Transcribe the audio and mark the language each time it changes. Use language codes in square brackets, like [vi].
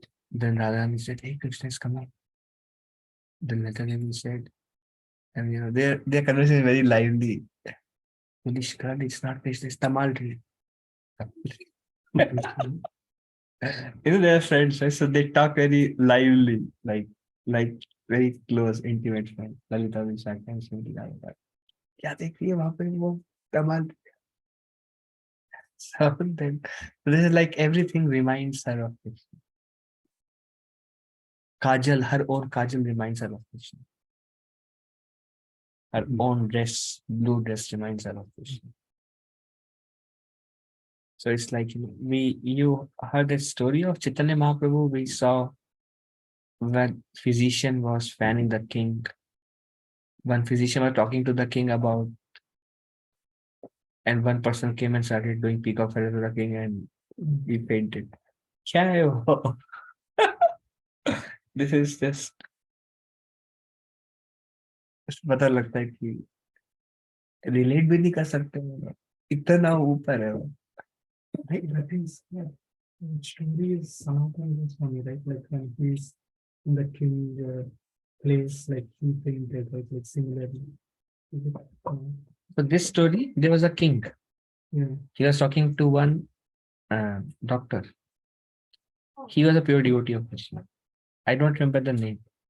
[en] Then Radha said, "Hey, Krishna is coming." Then Lalita Devi said, and their conversation is very lively. Foolish girl, it's not Krishna, it's Tamal tree. They are friends, right? So they talk very lively, like very close, intimate friends. Lalita will start and say, [hi] "क्या देख रही है वहाँ पे वो कमाल?" [en] So then, this is like everything reminds her of Krishna. Kajal, her own Kajal reminds her of Krishna. Her own dress, blue dress reminds her of Krishna. So it's like you heard the story of Chaitanya Mahaprabhu. We saw when physician was fanning the king. One physician was talking to the king about, and one person came and started doing peacock feather to the king, and he fainted. [hi] क्या है वो? [en] This is just [hi] पता लगता है कि relate भी नहीं कर सकते हैं, इतना ऊपर है वो. [en] Right, that is, yeah. Story is Sanatan is funny, right? Like when he's in the king place, like he painted, like similarly. So this story, there was a king. Yeah. He was talking to one doctor. He was a pure devotee of Krishna. I don't remember the name.